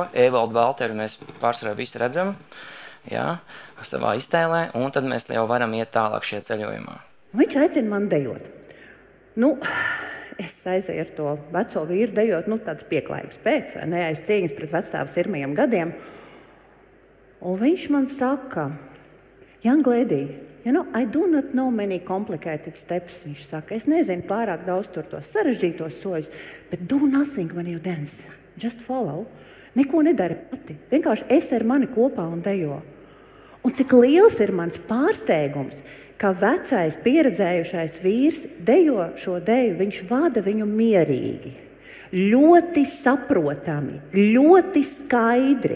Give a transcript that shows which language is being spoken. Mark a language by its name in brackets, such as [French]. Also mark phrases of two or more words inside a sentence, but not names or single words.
[Latvian] Evaldu Valteru mēs pārsvarā visi redzam, jā, savā iztēlē, un tad mēs jau varam iet tālāk šajā ceļojumā. Viņš aicina man dejot. Es aizēju ar to veco vīru dejot, tāds pieklājības pēc, vai ne, aiz cieņas pret vecstāvu sirmajiem gadiem. Un viņš man saka, [English] Young lady, I do not know many complicated steps, [Latvian] viņš saka. Es nezinu pārāk daudz tur tos sarežģītos soļus, [English] but do nothing when you dance. Just follow. [Latvian] Neko nedari pati. Vienkārši esi ar mani kopā un dejo. Un cik liels ir mans pārsteigums, ka vecais, pieredzējušais vīrs dejo šo deju, viņš vada viņu mierīgi, ļoti saprotami, ļoti skaidri.